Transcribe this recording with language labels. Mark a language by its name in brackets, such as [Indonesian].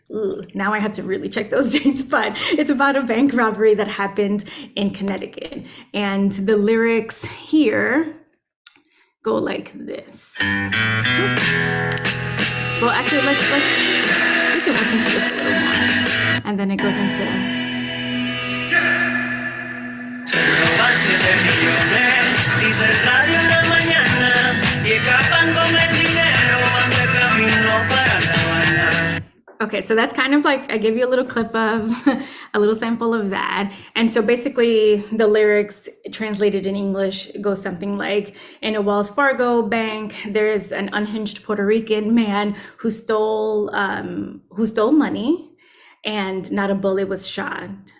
[English] Ooh, now I have to really check those dates, but it's about a bank robbery that happened in Connecticut. And the lyrics here go like this. Well, actually, we can listen to this a little more. And then it goes into... [Spanish] Se roban 7 millones, dice el radio en la mañana, y escapan con el dinero, van de camino para La Habana. [English] Okay, so that's kind of like, I give you a little clip of, a little sample of that. And so basically the lyrics translated in English goes something like, in a Wells Fargo bank, there's an unhinged Puerto Rican man who stole money, and not a bullet was shot.